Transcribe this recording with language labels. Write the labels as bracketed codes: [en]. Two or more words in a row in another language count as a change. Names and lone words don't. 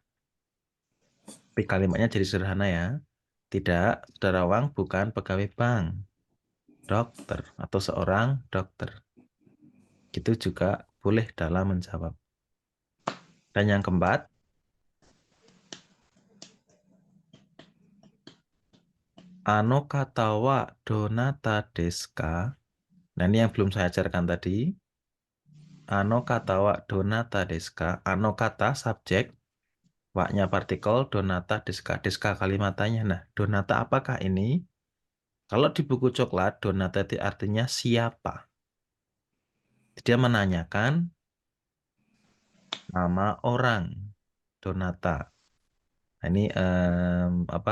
[id] Tapi kalimatnya jadi sederhana ya. Tidak, saudara Wang bukan pegawai bank. Dokter atau seorang dokter. Gitu juga boleh dalam menjawab. Dan yang keempat, [ja] あの方はどなたですか? [id] Nah, ini yang belum saya ajarkan tadi. [ja] あの方はどなたですか？あの方 [id] subjek, wa-nya partikel, [ja] どなたですか? ですか [id] kalimatannya. Nah, donata apakah ini? Kalau di buku coklat, donata itu artinya siapa. Dia menanyakan nama orang. Donata. Nah, ini apa?